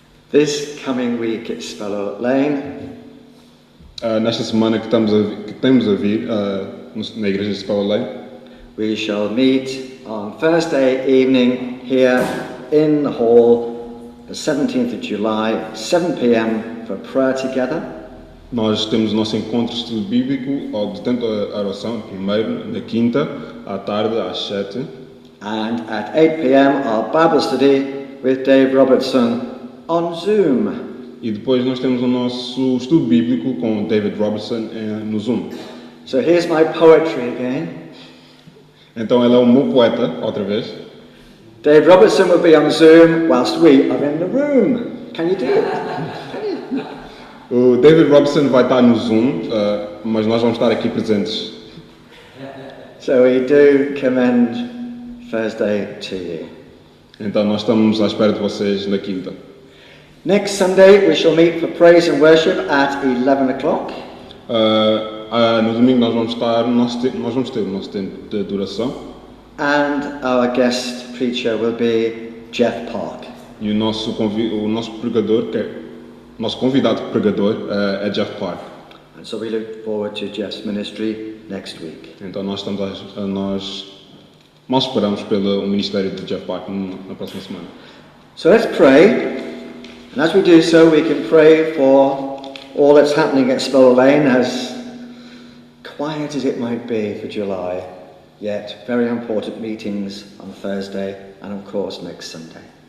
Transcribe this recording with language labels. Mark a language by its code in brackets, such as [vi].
[en] This coming week at Spellow Lane, [pt] Nesta semana que temos a vir na igreja de Spellow Lane, [en] we shall meet on Thursday evening here in the hall, the 17th of July, 7 p.m. for prayer together. [pt] nós temos o nosso encontro de estudo bíblico, ou de tanto a oração, primeiro, na quinta, à tarde, às 7. [en] And at 8 p.m. our Bible study with Dave Robertson on Zoom. [pt] E depois nós temos o nosso estudo bíblico com David Robertson no Zoom. [en] So here's my poetry again. [pt] Então ele é o meu poeta, outra vez. [en] Dave Robertson will be on Zoom whilst we are in the room. Can you do it? [pt] O David Robertson vai estar no Zoom, mas nós vamos estar aqui presentes. [en] So we do commend Thursday to you. [pt] Então nós estamos à espera de vocês na quinta. [en] Next Sunday we shall meet for praise and worship at 11 o'clock. [pt] No domingo nós vamos ter o nosso tempo de adoração. [en] And our guest preacher will be Jeff Park. [pt] E o nosso convidado pregador é Jeff Park. [en] And so we look forward to Jeff's ministry next week. [pt] Então nós esperamos pelo ministério de Jeff Park na próxima semana. [en] So let's pray. And as we do so, we can pray for all that's happening at Spellow Lane, as quiet as it might be for July, yet very important meetings on Thursday and of course next Sunday.